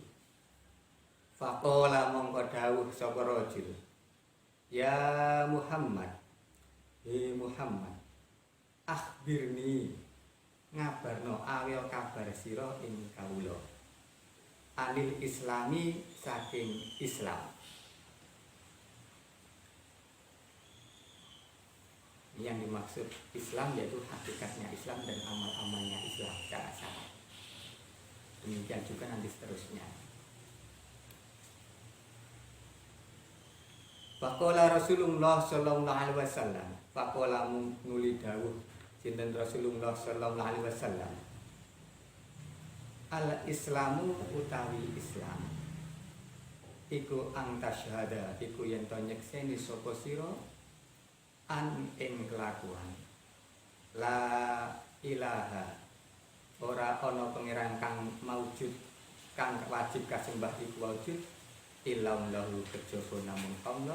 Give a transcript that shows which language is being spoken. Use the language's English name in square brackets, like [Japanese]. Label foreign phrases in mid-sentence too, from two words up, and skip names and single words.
[Javanese] Faqala mongko dawuh sapa rajul, [Arabic] يا محمد, [Javanese] he Muhammad, akhbirni ngabarno ayo kabar sira ing kawula [Arabic] عن الإسلام [Javanese] saking Islam. [Indonesian] Yang dimaksud Islam yaitu hakikatnya Islam dan amal-amalnya Islam secara syar'i. Demikian juga nanti seterusnya. [Arabic] فقال رسول الله صلى الله عليه وسلم, [Javanese] faqala nuli dawuh sinten [Arabic] رسول الله صلى الله عليه وسلم, الإسلام [Javanese] utawi Islam iku [Arabic] أن تشهد [Javanese] iku yen to nyekseni sapa sira an ing kelakuan [Arabic] لا إله [Javanese] ora ana pangeran kang maujud kang wajib kasembah iku wujud illallahu kejaba namung Allah